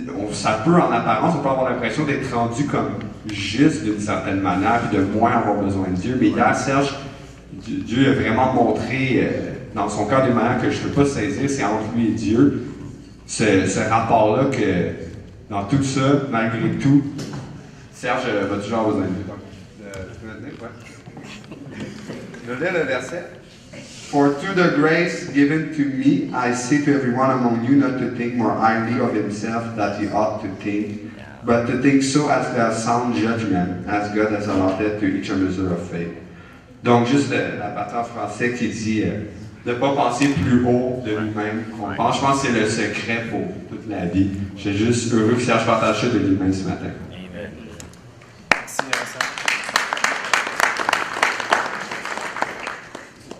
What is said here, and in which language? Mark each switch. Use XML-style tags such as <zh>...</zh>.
<fr>ça peut, en apparence, on peut avoir l'impression d'être rendu comme juste d'une certaine manière, et de moins avoir besoin de Dieu. Mais hier, Serge, Dieu a vraiment montré dans son cœur d'une manière que je ne peux pas saisir, c'est entre lui et Dieu, ce rapport-là que, dans tout ça, malgré tout, Serge va toujours avoir besoin de Dieu. Je vais lire le verset.</fr> <en>For through the grace given to me, I say to everyone among you not to think more highly of himself that he ought to think, but to think so as to have sound judgment, as God has allotted to each a measure of faith.</en> <fr>Donc, juste la partie en français qui dit de ne pas penser plus haut de lui-même qu'on pense. Je pense que c'est le secret pour toute la vie. Je suis juste heureux que Serge partage ça de lui-même ce matin. Amen. Merci, Vincent.</fr>